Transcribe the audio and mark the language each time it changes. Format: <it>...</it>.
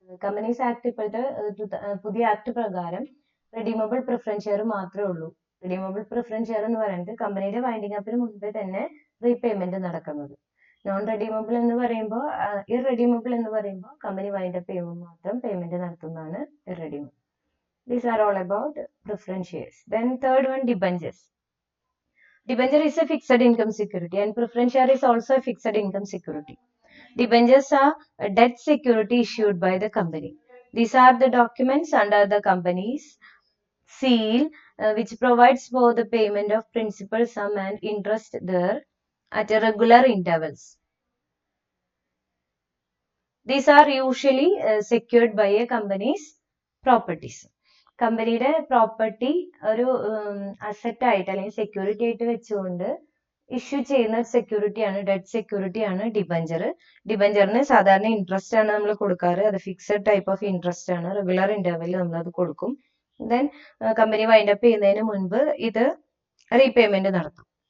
<ml>Companies act ഇപ്പോഴത്തെ പുതിയ act പ്രകാരം റെഡീമബിൾ പ്രിഫറൻസ് ഷെയർ മാത്രമേ ഉള്ളൂ. റെഡീമബിൾ പ്രിഫറൻസ് ഷെയർ എന്ന് പറയുന്നത് കമ്പനിയുടെ വൈൻഡിങ് അപ്പിന് മുൻപേ തന്നെ റീപേയ്മെന്റ് നടക്കുന്നത്. നോൺ റെഡീമബിൾ എന്ന് പറയുമ്പോൾ ഇറെഡീമബിൾ എന്ന് പറയുമ്പോൾ കമ്പനി വൈൻഡ് അപ്പ് ചെയ്യുമ്പോൾ മാത്രം പേയ്മെന്റ് നടത്തുന്നതാണ് irredeemable.</ml> <en>These are all about preference shares. Then third one, debentures. Debenture is a fixed income security and preference share is also a fixed income security. Debentures are a debt security issued by the company. These are the documents under the company's seal which provides for the payment of principal sum and interest there at regular intervals. These are usually secured by a company's properties.</en> <ml>കമ്പനിയുടെ property ഒരു asset ആയിട്ട് അല്ലെങ്കിൽ security ആയിട്ട് വെച്ചുകൊണ്ട് issue ചെയ്യുന്ന സെക്യൂരിറ്റിയാണ്, debt സെക്യൂരിറ്റിയാണ് debenture. ഡിബഞ്ചറിന് സാധാരണ interest ആണ് നമ്മൾ കൊടുക്കാറ്. അത് ഫിക്സഡ് ടൈപ്പ് ഓഫ് ഇൻട്രസ്റ്റ് ആണ്. റെഗുലർ ഇന്റർവെല്ലിൽ നമ്മൾ അത് കൊടുക്കും. ദെൻ കമ്പനി വൈൻഡ് അപ്പ് ചെയ്യുന്നതിന് മുൻപ് ഇത് റീപേയ്മെന്റ് നടത്തും.</ml>